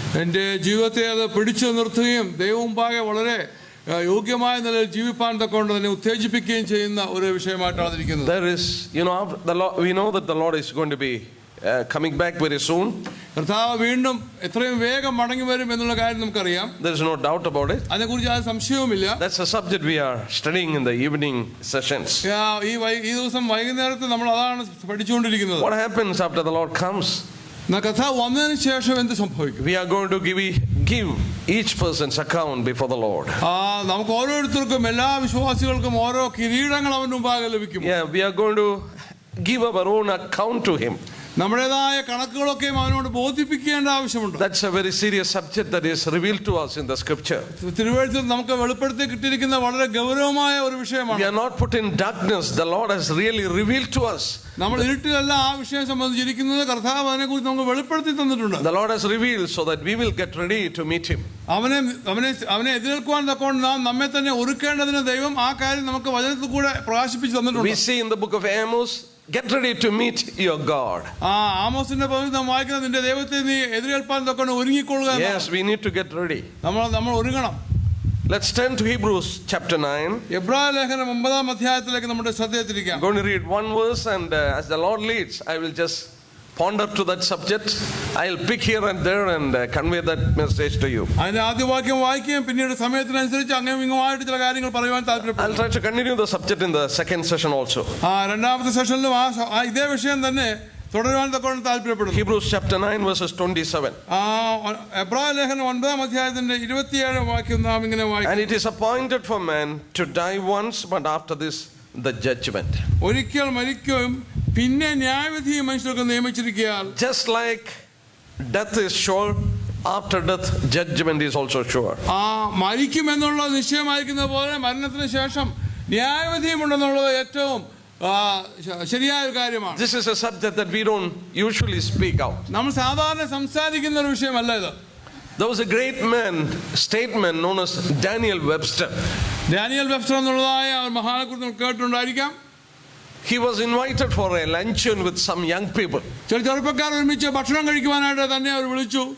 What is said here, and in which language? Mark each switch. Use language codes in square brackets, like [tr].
[ml] എൻ്റെ ജീവിതത്തെ അത് പിടിച്ചു നിർത്തുകയും ദൈവമുമ്പാകെ വളരെ യോഗ്യമായ നിലയിൽ ജീവിപ്പാൻ തക്കൊണ്ട് തന്നെ ഉത്തേജിപ്പിക്കുകയും ചെയ്യുന്ന ഒരു വിഷയമായിട്ടാണ് ഇരിക്കുന്നത്. [en] There is, we know that the Lord is going to be coming back very soon. [ml] കർത്താവ് വീണ്ടും എത്രയും വേഗം മടങ്ങി വരും എന്നുള്ള കാര്യം നമുക്കറിയാം. [en] There is no doubt about it. [ml] അതിനെക്കുറിച്ച് യാതൊരു സംശയവുമില്ല. [en] That's a subject we are studying in the evening sessions. [ml] ഈ ദിവസം വൈകുന്നേരത്ത് നമ്മൾ അതാണ് പഠിച്ചുകൊണ്ടിരിക്കുന്നത്. [en] What happens after the Lord comes? [ml] കർത്താവ് വന്നതിന് ശേഷം എന്ത് സംഭവിക്കും? [en] We are going to give each person's account before the Lord. [ml] നമുക്ക് ഓരോരുത്തർക്കും എല്ലാ വിശ്വാസികൾക്കും ഓരോ കിരീടങ്ങൾ അവന്റെ മുമ്പാകെ ലഭിക്കും. [en] Yeah, we are going to give our own account to him. [ml] നമ്മുടേതായ കണക്കുകളൊക്കെ അവനോട് ബോധിപ്പിക്കേണ്ട ആവശ്യമുണ്ട്. [en] That's a very serious subject that is revealed to us in the scripture. [ml] തിരുവെഴുത്തിൽ നമുക്ക് വെളിപ്പെടുത്തി കിട്ടിയിരിക്കുന്ന വളരെ ഗൗരവമായ ഒരു വിഷയമാണ്. [en] We are not put in darkness. The Lord has really revealed to us. [ml] നമ്മൾ ഇരുട്ടിലല്ല ആ വിഷയം സംബന്ധിച്ചിരിക്കുന്നത്. കർത്താവ് അതിനെക്കുറിച്ച് നമുക്ക് വെളിപ്പെടുത്തി തന്നിട്ടുണ്ട്. [en] The Lord has revealed so that we will get ready to meet him. [ml] അവനെ എതിർക്കുവാൻ തക്കോണ്ട് നാം നമ്മെ തന്നെ ഒരുക്കേണ്ടതിന് ദൈവം ആ കാര്യം നമുക്ക് വചനത്തിൽ കൂടെ പ്രകാശിപ്പിച്ചു തന്നിട്ടുണ്ട്. [en] We see in the book of Amos, get ready to meet your God. [ml] ആമോസിന്റെ പുസ്തകത്തിൽ നാം വായിക്കുന്നത് നിന്റെ ദൈവത്തെ നീ എതിരേൽപ്പാൻ തക്കോണ്ട് ഒരുങ്ങിക്കൊള്ളുക. [en] Yes, we need to get ready. [ml] നമ്മൾ ഒരുങ്ങണം. [en] Let's turn to Hebrews chapter 9. [ml] എബ്രായ ലേഖനം 9-ാം അധ്യായത്തിലേക്ക് നമ്മുടെ ശ്രദ്ധ തിരിക്കാം. [en] I'm going to read one verse, and as the Lord leads, I will just ponder to that subject. I'll pick here and there and convey that message to you. [ml] അതിന്റെ ആദ്യ വാക്യം വായിക്കുകയും പിന്നീട് സമയത്തിനനുസരിച്ച് അങ്ങനെ ഇങ്ങോട്ട് ചില കാര്യങ്ങൾ പറയുവാൻ താല്പര്യപ്പെടുന്നു. [en] I'll try to continue the subject in the second session also. [ml] രണ്ടാമത്തെ സെഷനിലും ഇതേ വിഷയം തന്നെ തുടരുവാൻ തക്കോണം താല്പര്യപ്പെടുന്നു. [en] Hebrews chapter 9 verses 27. [ml] എബ്രായ ലേഖനം 9-ാം അധ്യായത്തിന്റെ 27-ാം വാക്യം നാം ഇങ്ങനെ വായിക്കുന്നു. [en] And it is appointed for man to die once, but after this the judgment. [ml] ഒരിക്കൽ മരിക്കുകയും പിന്നെ ന്യായവിധിയും മനുഷ്യർക്ക് നിയമിച്ചിരിക്കുകയാൽ. [en] Just like death is sure, after death judgment is also sure. [ml] മരിക്കുമെന്നുള്ള നിശ്ചയമായിരിക്കുന്ന പോലെ മരണത്തിന് ശേഷം ന്യായവിധിയും ഉണ്ടെന്നുള്ളത് ഏറ്റവും ശരിയായ ഒരു കാര്യമാണ്. [en] This is a subject that we don't usually speak out. [ml] നമ്മൾ സാധാരണ സംസാരിക്കുന്ന ഒരു വിഷയമല്ല ഇത്. [en] There was a great man, statesman known as Daniel Webster. [ml] Daniel Webster എന്നുള്ളതായ മഹാനെക്കുറിച്ച് കേട്ടിട്ടുണ്ടായിരിക്കാം. [en] He was invited for a luncheon with some young people. [ml] ചില ചെറുപ്പക്കാർ ഒരുമിച്ച് ഭക്ഷണം കഴിക്കുവാനായിട്ട് തന്നെ അവർ വിളിച്ചു.